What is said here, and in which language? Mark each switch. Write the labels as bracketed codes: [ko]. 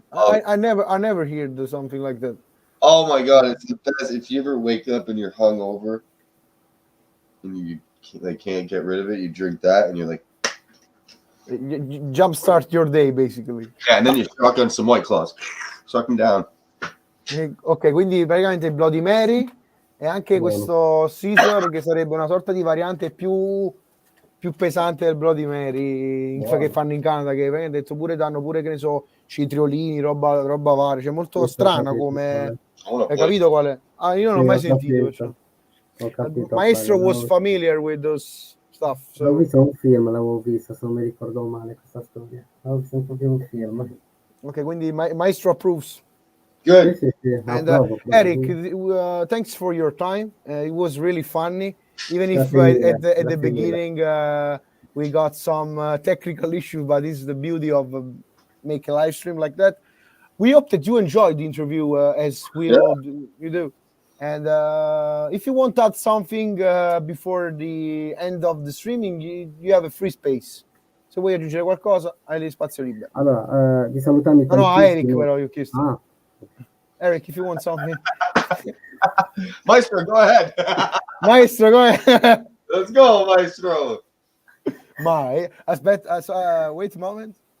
[en] I never heard something like that. Oh my god, it's the best. If you ever wake up and you're hungover and you can't get rid of it, you drink that and you're like, you jumpstart your day basically. Yeah, and then you suck on some White Claws, suck them down. [it] Ok, quindi praticamente Bloody Mary e anche questo Caesar che sarebbe una sorta di variante più pesante del Bloody Mary che fanno in Canada, che hai detto pure danno pure, che ne so, citriolini, roba varia, cioè molto strana come... Hai capito qual è? Io non l'ho mai sentito. [en] Maestro was familiar with those stuff. So. [it] L'avevo visto un film, se non mi ricordo male questa storia. L'avevo visto proprio un film. [en] Ok, quindi Maestro approves. Good. And Eric, thanks for your time. It was really funny. Even if at the beginning we got some technical issues, but this is the beauty of make a live stream like that. We hope that you enjoyed the interview as we all do. And if you want to add something before the end of the streaming, you have a free space. [it] Se vuoi aggiungere qualcosa, hai spazio libero. Allora, di salutarmi No, Eric, però io ho chiesto. [en] Eric, if you want something. Maestro, go ahead. Maestro, go ahead. Let's go, Maestro. [it] Aspetta, [en] wait a moment.